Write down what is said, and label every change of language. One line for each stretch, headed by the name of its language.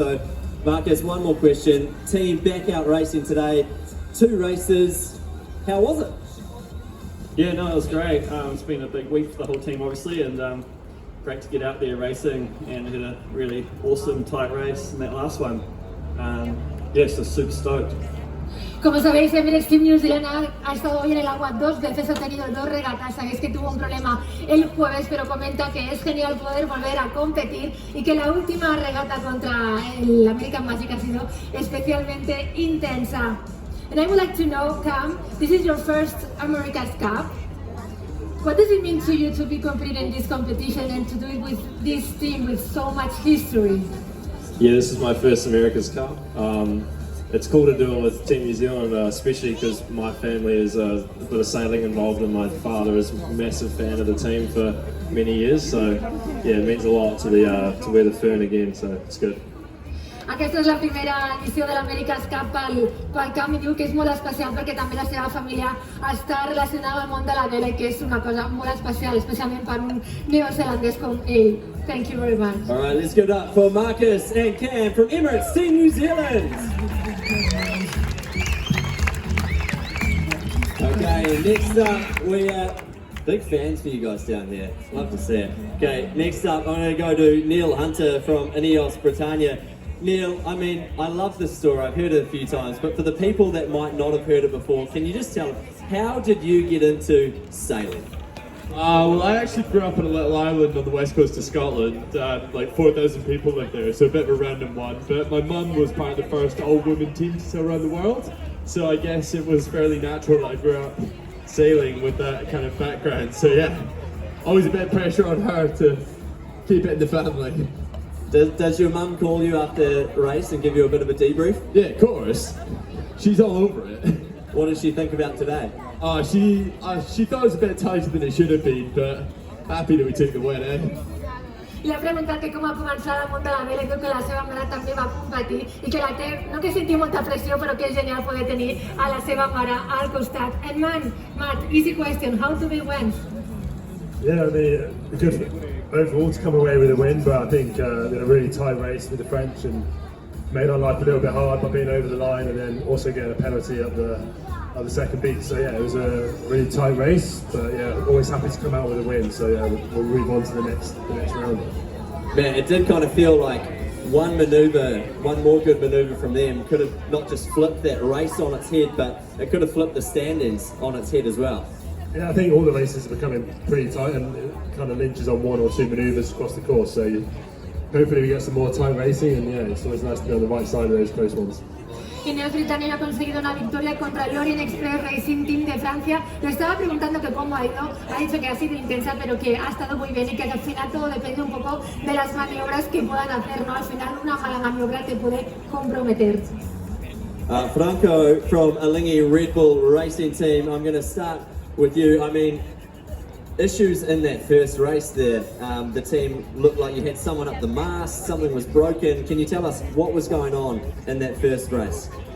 English: So, Marcus, one more question. Team back out racing today, 2 races. How was it? Yeah, no, it was great. It's been a big week for the whole team, obviously, and great to get out there racing, and had a really awesome, tight race in that last one. Yeah, so super stoked.
Spanish: Como sabéis, Emirates Team New Zealand ha estado hoy en el agua 2 veces, ha tenido 2 regatas. Sabéis que tuvo un problema el jueves, pero comenta que es genial poder volver a competir y que la última regata contra el American Magic ha sido especialmente intensa.
English: And I would like to know, Cam, this is your first America's Cup. What does it mean to you to be competing in this competition and to do it with this team with so much history? Yeah, this is my first America's Cup. It's cool to do it with Team New Zealand, especially because my family is a bit of sailing involved, and my father is a massive fan of the team for many years. So yeah, it means a lot to wear the fern again. So it's good.
Catalan: Aquesta és la primera edició de l'America's Cup pel Cam i diu que és molt especial perquè també la seva família està relacionada amb el món de la vela i que és una cosa molt especial, especialment per un neozelandès com ell.
English: Thank you very much. All right, let's give it up for Marcus and Cam from Emirates Team New Zealand. Okay, next up, we are big fans for you guys down here. Love to see it. Okay, next up, I'm going to go to Neil Hunter from Ineos Britannia. Neil, I mean, I love this story. I've heard it a few times, but for the people that might not have heard it before, can you just tell them, how did you get into sailing? Well, I actually grew up in a little island on the west coast of Scotland. Like 4,000 people live there, so a bit of a random one. But my mum was part of the first all-women team to sail around the world, so I guess it was fairly natural that I grew up sailing with that kind of background. So yeah, always a bit of pressure on her to keep it in the family. Does your mum call you after race and give you a bit of a debrief? Yeah, of course. She's all over it. What does she think about today? She thought it was a bit tighter than it should have been, but happy that we took the win, eh?
Catalan: Li ha preguntat que com ha començat el món de la vela i que la seva mare també va competir i que la té, no que senti molta pressió, però que és genial poder tenir a la seva mare al costat.
English: And man, Matt, easy question, how do we win? Yeah, I mean, good overall to come away with a win, but I think in a really tight race with the French and made our life a little bit hard by being over the line and then also getting a penalty at the second beat. So yeah, it was a really tight race, but yeah, always happy to come out with a win. So yeah, we'll move on to the next round. Man, it did kind of feel like one more good manoeuvre from them could have not just flipped that race on its head, but it could have flipped the standings on its head as well. Yeah, I think all the races are becoming pretty tight and it kind of lynches on one or two manoeuvres across the course. So hopefully we get some more tight racing, and yeah, it's always nice to be on the right side of those close ones.
Spanish: Ineos Britannia ha conseguido una victoria contra el Orient Express Racing Team de Francia. Le estaba preguntando que cómo ha ido, ha dicho que ha sido intensa, pero que ha estado muy bien y que al final todo depende un poco de las maniobras que puedan hacer, ¿no? Al final una mala maniobra te puede comprometer.
English: Franco from Alinghi Red Bull Racing Team, I'm going to start with you. I mean, issues in that first race there. The team looked like you had someone up the mast, something was broken. Can you tell us what was going on in that first race?